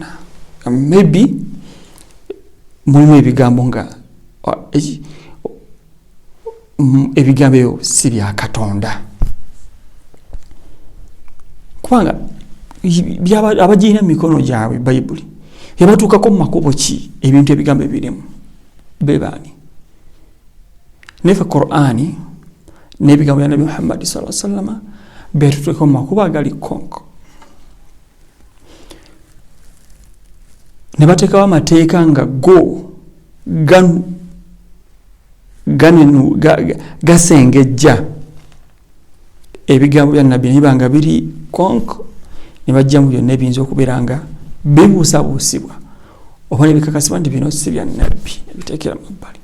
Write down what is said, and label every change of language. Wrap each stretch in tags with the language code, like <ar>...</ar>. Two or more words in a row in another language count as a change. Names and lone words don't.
<lg>Maybe mulimu ebigambo nga ebigambo ebyo si bya Katonda, kubanga abagirina mu mikono gyabwe Bayibuli yabatuukako mu makubo ki ebintu ebigambo ebirimu bebaani. Nefe Qur'ani n'ebigambo bya Nabi Muhammad</lg> <ar>صلى الله عليه وسلم</ar> <lg>betutuukako mu makubo agali konko. Ne bateekawo amateeka nga gasengejja ebigambo bya Nabbi nibanga biri konko, ne bajjamu byonna ebiyinza okubeera nga bibuusabuusibwa oba ne bikakasibwa nti bino si bya Nabbi, biteekera mu bbali.</lg>